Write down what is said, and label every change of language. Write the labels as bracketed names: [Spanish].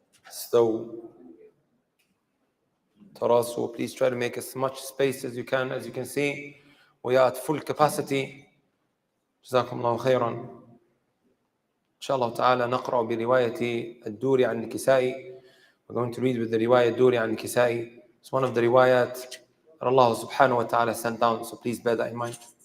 [English] So, Tarasu, please try to make as much space as you can. As you can see, we are at full capacity. [Arabic] جزاكم الله خيرا. إن شاء الله تعالى نقرأ برواية الدوري عن الكسائي. [English] We're going to read with the [Arabic] رواية الدوري عن الكسائي. [English] It's one of the روايات that Allah subhanahu wa ta'ala sent down, so please bear that in mind.